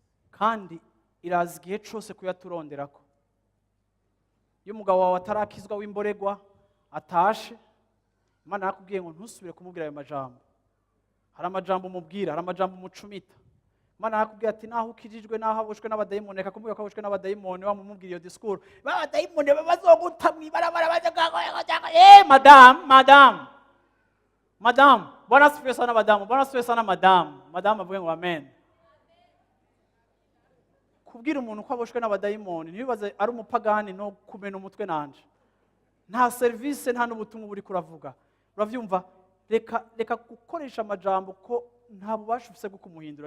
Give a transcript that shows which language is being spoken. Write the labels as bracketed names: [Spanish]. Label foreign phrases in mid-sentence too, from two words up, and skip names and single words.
[Rundi] Kandi iraza igihe cose kuyaturonderako. Iyo umugabo wawe atarakizwa w'imboregwa, atashe, Imana yakubwiye ngo ntusubire kumubwira ayo majambo. Hari amajambo umubwira, hari amajambo umucumita. Imana yakubwiye ati, "Naho ukijijwe, naho aboshwe n'abadayimoni," reka kumubwira ko aboshwe n'abadayimoni, wamumubwira iyo discours, Ba badayimoni bazoguta mw'ibarabara, baza-, [Swahili] eh, madam, madam. Madam, Bwana asifiwe sana, madam. Bwana asifiwe sana, madam. [Rundi] Madam avuge ngo, "Amen." Kubwira umuntu ko aboshwe n'abadayimoni, ntibibaze ari umupagani no kumena umutwe nanje. Nta service, nta n'ubutumwa buri kuravuga. Uravyumva? Reka, reka gukoresha amajambo ko nta bubasha ufise bwo kumuhindura.